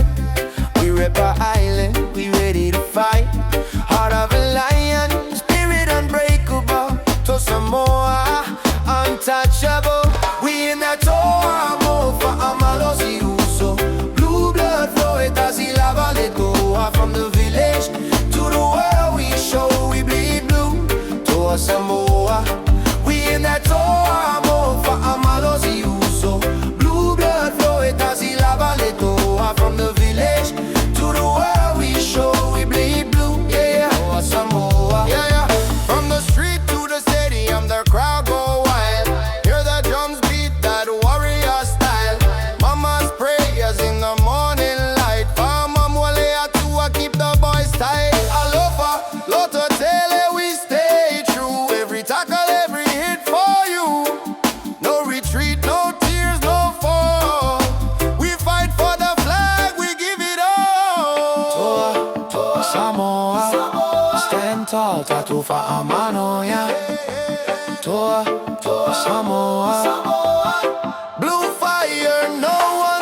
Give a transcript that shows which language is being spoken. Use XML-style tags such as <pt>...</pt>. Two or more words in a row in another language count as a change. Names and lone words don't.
<en>We rep our island, we ready to fight. Heart of a lion, spirit unbreakable. Toa Samoa, untouchable. We in that Toa Samoa</en> <sm>si uso.</sm> <en>Blue blood flow,</en> <sm>etasi lava le Toa.</sm> <en>From the village to the world we show we bleed blue. Toa Samoa, we in that Toa Samoa</en> <sm>si uso.</sm> <en>Blue blood flow,</en> <sm>etasi lava le Toa.</sm> <en>From the village to the world we show we bleed blue. Yeah, Toa Samoa. Yeah. From the street to the stadium, the crowd go wild. Hear the drums beat that warrior style. Mama's prayers in the morning light. Farmer Mwalea to keep the boys tight.</en> <sm>Alofa, Loto Tele,</sm> <en>we stay true. Every tackle, every hit for you. No retreat, no tears, no fall. We fight for the flag, we give it all. Toa Samoa, stand tall, tatu fa amano ya. Toa Samoa, blue fire, no</en>